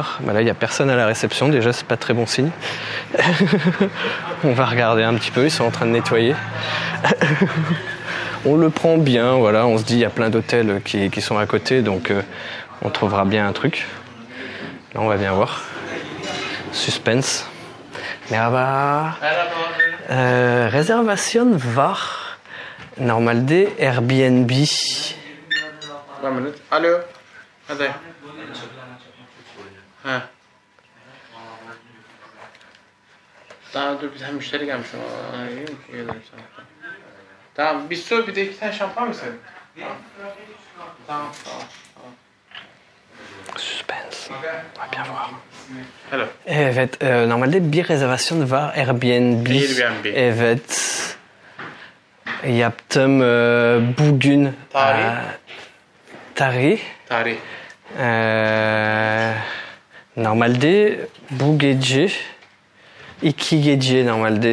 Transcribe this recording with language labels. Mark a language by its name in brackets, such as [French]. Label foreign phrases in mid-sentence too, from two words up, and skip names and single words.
[French] Bah là, il n'y a personne à la réception, déjà, c'est pas très bon signe. On va regarder un petit peu, ils sont en train de nettoyer. On le prend bien, voilà, on se dit, il y a plein d'hôtels qui sont à côté, donc on trouvera bien un truc. Là, on va bien voir. Suspense. [Turkish] Merhaba. Réservation var. Normalde Airbnb. Alo. Hadi. Ha. Daha dur bir tane müşteri gelmiş ama arayayım ki gelirim sana. Tamam bir su bir de 2 tane şampuan mı istedin? Tamam. [French] Suspense. On va bien voir. [Turkish] Hello. Evet, normalde bir rezervasyon var Airbnb. Airbnb. Evet. Yaptım bugün. Tarih? Tarih. Tarih. Normalde bu gece 2 gece normalde.